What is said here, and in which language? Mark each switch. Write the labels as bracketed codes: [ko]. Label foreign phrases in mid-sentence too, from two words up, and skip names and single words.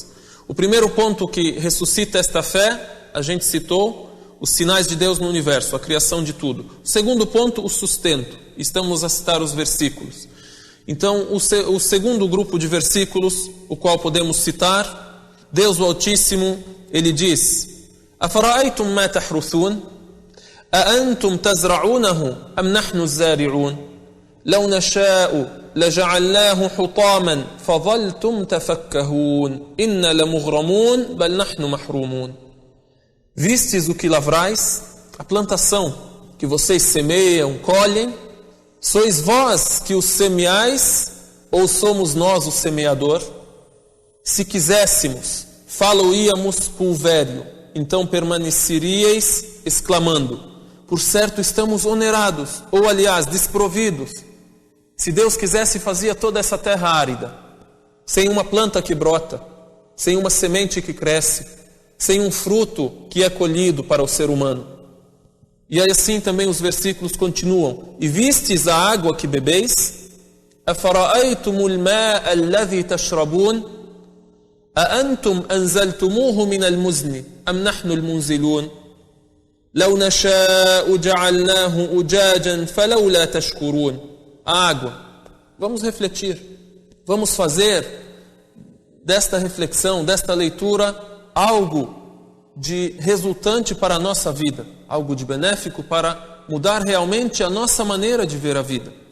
[pt] O primeiro ponto que ressuscita esta fé, a gente citou, os sinais de Deus no universo, a criação de tudo. O segundo ponto, o sustento. Estamos a citar os versículos. Então, o segundo grupo de versículos, o qual podemos citar, Deus o Altíssimo, Ele diz, [ar] أَفَرَأَيْتُمْ مَا تَحْرُثُونَ أَأَنْتُمْ تَزْرَعُونَهُ أَمْ نَحْنُ الزَّارِعُونَ لَوْ نَشَاءُ لَجَعَلْنَاهُ حُطَامًا فَظَلْتُمْ تَفَكَّهُونَ إِنَّ لَمُغْرَمُونَ بَلْ نَحْنُ مَحْرُومُونَ. [pt] Vistes o que lavrais, a plantação que vocês semeiam, colhem, sois vós que os semeais, ou somos nós o semeador? Se quiséssemos, falo-íamos pulvério, então permaneceríeis exclamando, por certo estamos onerados, ou aliás, desprovidos. Se Deus quisesse, fazia toda essa terra árida, sem uma planta que brota, sem uma semente que cresce, sem um fruto que é colhido para o ser humano. E assim também os versículos continuam. E vistes a água que bebeis? [ar] أَفَرَأَيْتُمُ الْمَاءَ الَّذِي تَشْرَبُونَ أَأَنْتُمْ أَنزَلْتُمُوهُ مِنَ الْمُزْنِ أَمْ نَحْنُ الْمُنزِلُونَ لَوْ نَشَاءُ جَعَلْنَاهُ أُجَاجًا فَلَوْلَا تَشْكُرُونَ. [pt] A água. Vamos refletir. Vamos fazer desta reflexão, desta leitura, algo de resultante para a nossa vida, algo de benéfico para mudar realmente a nossa maneira de ver a vida.